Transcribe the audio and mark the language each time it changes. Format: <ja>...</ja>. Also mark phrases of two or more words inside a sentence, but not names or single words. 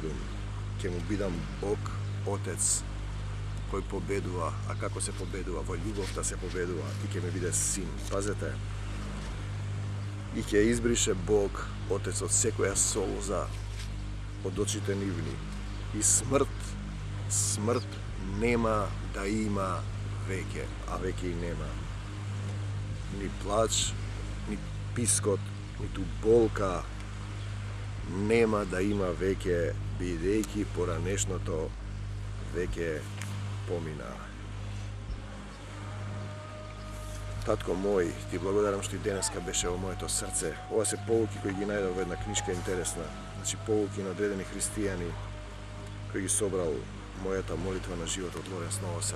<mk>Ќе му бидам Бог, Отец, кој победува. А како се победува? Во љубовта се победува и ќе ми биде син. Пазете. И ќе избрише Бог, Отецот, секоја солза од очите нивни. и смрт нема да има веќе, а веќе и нема. Ни плач, ни пискот, ни ту болка нема да има веќе, бидејќи поранешното веќе помина. Татко мој, ти благодарам што и денеска беше во моето срце. Ова се поуки кои ги најдов во една книжка интересна. Значи поуки на одредени христијани кои ги собрал мојата молитва на живот од Лоренс Новосел.</mk>